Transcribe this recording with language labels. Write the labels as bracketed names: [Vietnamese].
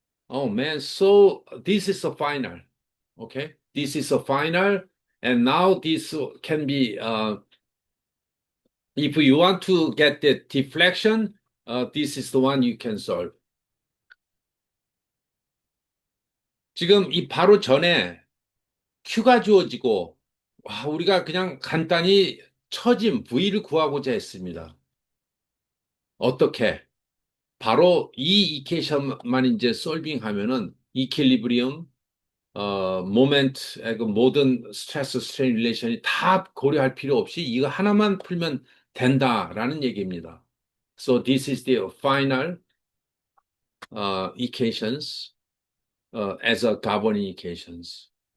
[English] Oh man, so this is a final. Okay, this is a final. And now this can be, if you want to get the deflection, this is the one you can solve. [Korean] 지금 이 바로 전에 Q가 주어지고, 우리가 그냥 간단히 처짐 V를 구하고자 했습니다. 어떻게? 바로 이 이퀘이션만 이제 솔빙하면은 이퀄리브리엄, 모멘트, 그 모든 스트레스 스트레인 릴레이션이 다 고려할 필요 없이 이거 하나만 풀면 된다라는 얘기입니다. [English] So this is the final equations as a governing equations.